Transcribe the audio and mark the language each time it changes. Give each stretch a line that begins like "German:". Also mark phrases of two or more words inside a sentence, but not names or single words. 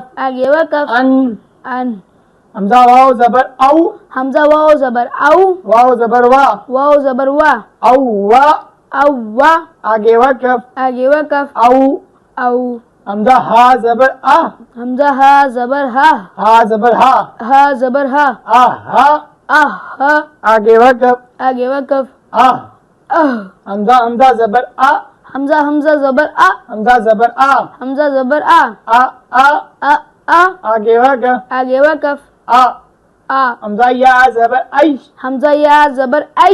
Urdu: آگے وقف، ان، ان، حمزہ واو زبر او، حمزہ واو زبر او، واو زبر وا، واو زبر وا، او وا، او وا، آگے وقف، آگے وقف، او، او، حمزہ ہا زبر آ، حمزہ ہا زبر ہا، ہا زبر ہا، ہا زبر ہا، آ ہا، آہ ہا، آگے وقف، آگے وقف، آ، آہ، حمزہ زبر آ، حمزہ زبر آ، حمزہ زبر آ، حمزہ زبر آ، آ آ، آ آ، آگے وقف، آگے وقف، آ، آ، حمزہ یا زبر ای، حمزہ یا زبر ای،